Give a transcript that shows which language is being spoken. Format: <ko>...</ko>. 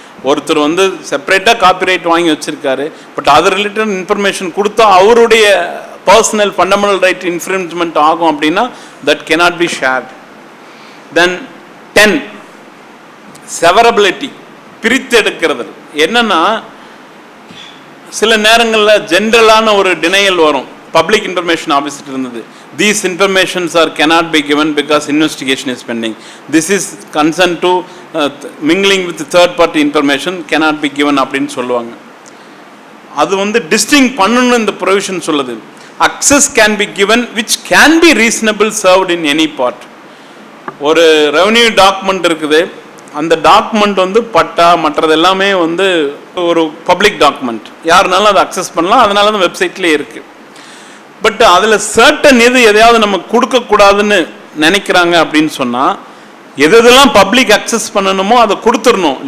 <ta>ஒருத்தர் வந்து செப்பரேட்டாக காப்பிரைட் வாங்கி வச்சிருக்காரு, பட் அது ரிலேட்டட் இன்ஃபர்மேஷன் கொடுத்தா அவருடைய பர்சனல் ஃபண்டமெண்டல் ரைட் இன்ஃப்ரிஞ்ச்மெண்ட் ஆகும் அப்படின்னா</ta> <en>That cannot be shared.</en> <ta>Then 10 severability, பிரித்து எடுக்கிறது. என்னன்னா சில நேரங்களில் ஜென்ரலான ஒரு டினையல் வரும்,</ta> <en>public information officer இருந்தது, these informations are cannot be given because investigation is pending, this is concerned to mingling with third party information cannot be given</en> <ta>அப்படின்னு சொல்லுவாங்க. அது வந்து டிஸ்டிங்க் பண்ணணும் இந்த ப்ரொவிஷன் சொல்லுது.</ta> <en>access can be given which can be reasonable served in any part.</en> <ta>ஒரு revenue document இருக்குது, அந்த டாக்குமெண்ட் வந்து பட்டா மற்றது எல்லாமே வந்து ஒரு பப்ளிக் டாக்குமெண்ட், யாருனாலும் அதை அக்சஸ் பண்ணலாம், அதனால தான் வெப்சைட்லேயே இருக்குது. பட் அதில் சர்டன் எதையாவது நம்ம கொடுக்கக்கூடாதுன்னு நினைக்கிறாங்க அப்படின்னு சொன்னால் எதெல்லாம் பப்ளிக் அக்சஸ் பண்ணணுமோ அதை கொடுத்துடணும்.</ta>